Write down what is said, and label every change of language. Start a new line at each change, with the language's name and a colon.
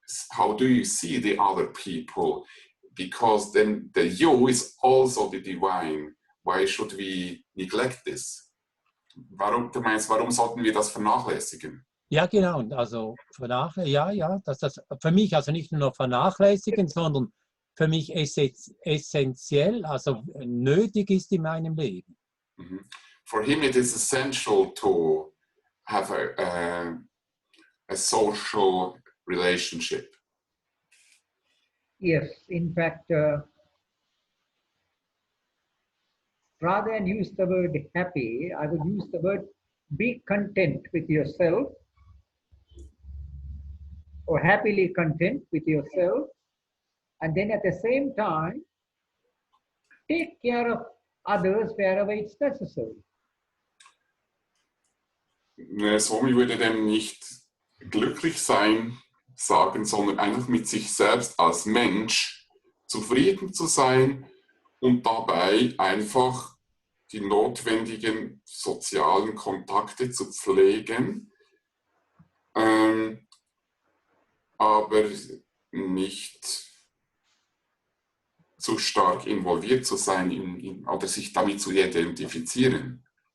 English: How do you see the other people? Because then the you is also the divine. Why should we neglect this?
German: Du meinst, warum sollten wir das vernachlässigen? Ja, genau. Also das für mich also nicht nur vernachlässigen, sondern für mich essentiell, also nötig ist in meinem Leben.
English: For him it is essential to have a social relationship. Yes, in fact, rather than use the word happy, I would use the word be content with yourself, or happily content with yourself, and then at the same time, take care of others wherever it's necessary.
German: Swami würde dem nicht glücklich sein sagen, sondern einfach mit sich selbst als Mensch zufrieden zu sein und dabei einfach die notwendigen sozialen Kontakte zu pflegen, aber nicht zu stark involviert zu sein oder sich damit zu identifizieren.